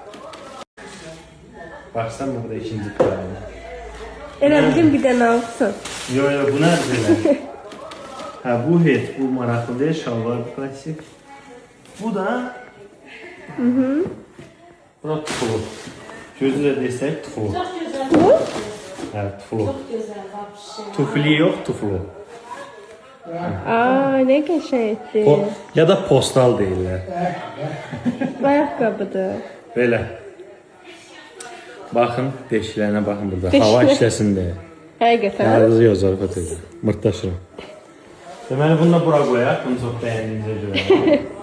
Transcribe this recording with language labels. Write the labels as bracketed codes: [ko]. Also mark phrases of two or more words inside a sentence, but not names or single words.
[az] Baxsan burada ikinci krasovkan. Elə bugün bir dənə alırsan. Yo, bu nədir belə? Hə, bu heç, bu maraqlıdır, şalvar klasik. Bu da... Bu da pulu. Gözü də desək tuflu. [tr] Çok güzel. [az] Hə, tuflu. [tr] Çok güzel vapşı. [az] Tufli yox, tuflu. Aa, ne qəşəngdir. Ya da postal deyirlər. Ayaqqabıdır. Belə. Baxın, deşiklərinə baxın burada. Hava işləsin deyə. Həqiqətən. Ağzı yox, zarafat edir. Mırtdaşıram. Deməli, bunu da bura qoyaq. Bunu çox bəyəndiyinizə görə.